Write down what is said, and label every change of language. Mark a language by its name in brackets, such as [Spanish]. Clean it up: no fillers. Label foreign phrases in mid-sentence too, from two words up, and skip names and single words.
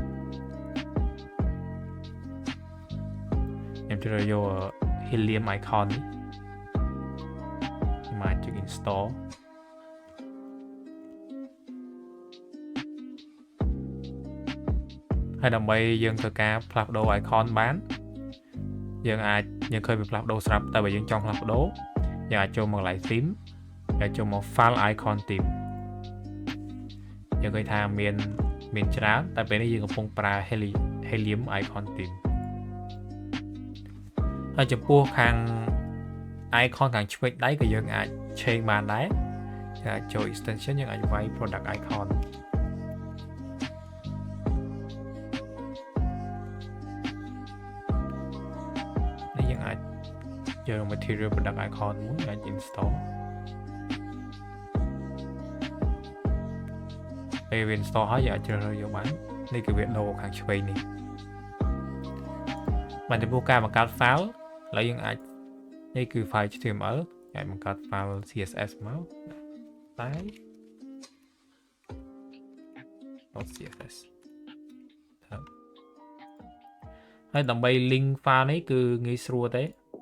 [English] helium icon [Khmer] នេះខ្ញុំអាចចុច install ហើយដើម្បីយើងធ្វើការផ្លាស់ប្ដូរ icon បានយើងឃើញវាផ្លាស់ប្ដូរស្រាប់តែបើយើងចង់ផ្លាស់ប្ដូរយើងអាចចូលមកកន្លែង theme ហើយចូលមក [English] file icon theme [Khmer] យើងឃើញថាមានច្រើនតែពេលនេះយើងកំពុងប្រើ [English] helium icon theme [Khmer] ហើយចំពោះខាង icon ខាងឆ្វេងដៃក៏យើងអាច change បានដែរយើងអាចចូល extension យើងអាចវាយ [English] product icon [Khmer] នេះយើងអាចយក [English] material product icon [Khmer] មួយអាច install ពេលវា install ហើយយើងអាចជ្រើសរើសយកបាននេះគឺវា logo ខាងឆ្វេងនេះ បានចំពោះការបង្កើត file ឥឡូវយើងអាចនេះគឺ [English] file HTML [Khmer] អាចបង្កើត [English] file CSS [Khmer] មកតែ .css ហើយដើម្បី [English] link file [Khmer] នេះគឺងាយស្រួលទេ